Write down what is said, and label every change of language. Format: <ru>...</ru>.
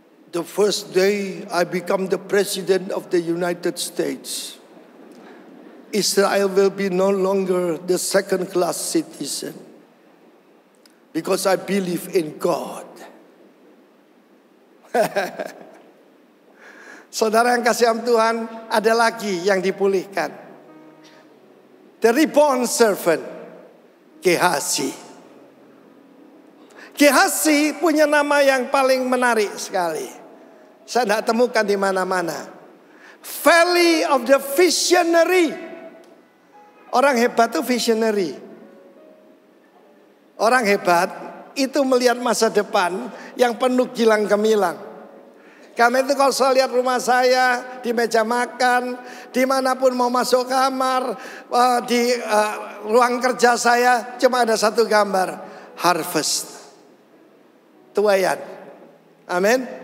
<en>The first day I become the president of the United States, Israel will be no longer the second-class citizen because I believe in God.</en> <id>Saudara yang kasih Tuhan, ada lagi yang dipulihkan.</id> <en>The reborn servant, Gehazi.</en> <id>Gehazi punya nama yang paling menarik sekali. Saya tidak temukan di mana-mana.</id> <en>Valley of the Visionary.</en> <id>Orang hebat itu visionary. Orang hebat itu melihat masa depan yang penuh gilang gemilang. Karena itu kalau saya lihat rumah saya, di meja makan, dimanapun mau masuk kamar, di ruang kerja saya, cuma ada satu gambar. Harvest. Tuaian. Amin.</id>